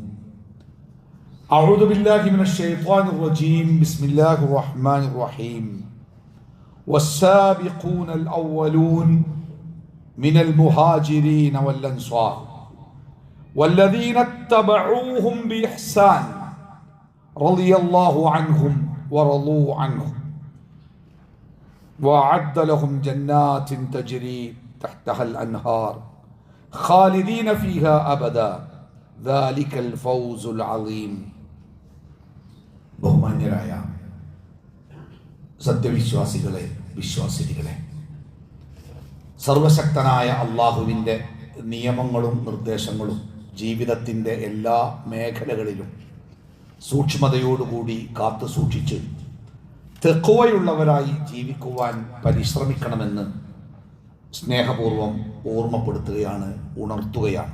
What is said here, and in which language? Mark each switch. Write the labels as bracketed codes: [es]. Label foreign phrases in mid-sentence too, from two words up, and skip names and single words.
[ar] أعوذ بالله من الشيطان الرجيم بسم الله الرحمن الرحيم والسابقون الأولون من المهاجرين والأنصار والذين اتبعوهم بإحسان رضي الله عنهم ورضوا عنه وأعد لهم جنات تجري تحتها الأنهار خالدين فيها أبدا ذلك الفوز العظيم ബഹുമാന്യരായ [ml] സത്യവിശ്വാസികളെ വിശ്വാസിനികളെ, സർവശക്തനായ അള്ളാഹുവിൻ്റെ നിയമങ്ങളും നിർദ്ദേശങ്ങളും ജീവിതത്തിൻ്റെ എല്ലാ മേഖലകളിലും സൂക്ഷ്മതയോടുകൂടി കാത്തു സൂക്ഷിച്ച് തെഖ്വയുള്ളവരായി ജീവിക്കുവാൻ പരിശ്രമിക്കണമെന്ന് സ്നേഹപൂർവം ഓർമ്മപ്പെടുത്തുകയാണ്, ഉണർത്തുകയാണ്.